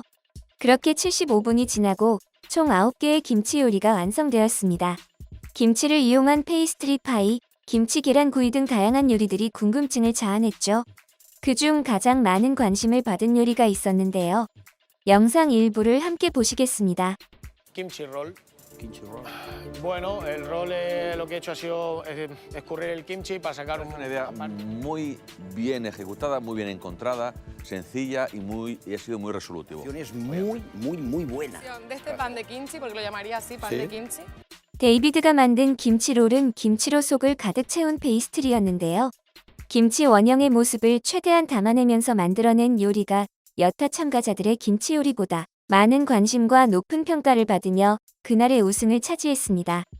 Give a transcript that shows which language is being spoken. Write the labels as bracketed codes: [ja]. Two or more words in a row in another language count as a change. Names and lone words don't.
[ko] 그렇게 75분이 지나고 총 9개의 김치 요리가 완성되었습니다. 김치를 이용한 페이스트리 파이, 김치 계란 구이 등 다양한 요리들이 궁금증을 자아냈죠. 그중 가장 많은 관심을 받은 요리가 있었는데요. 영상 일부를 함께 보시겠습니다. [es] Kimchi roll. Kimchi roll. Bueno, el roll lo que he hecho ha sido escurrir el kimchi para sacar Es una idea muy bien ejecutada, muy bien encontrada, sencilla y ha sido muy resolutivo. Es muy buena. De este pan de kimchi, porque lo llamaría así, pan Sí. de kimchi. [ko] 데이비드가 만든 김치롤은 김치로 속을 가득 채운 페이스트리였는데요. 김치 원형의 모습을 최대한 담아내면서 만들어낸 요리가 여타 참가자들의 김치 요리보다 많은 관심과 높은 평가를 받으며 그날의 우승을 차지했습니다.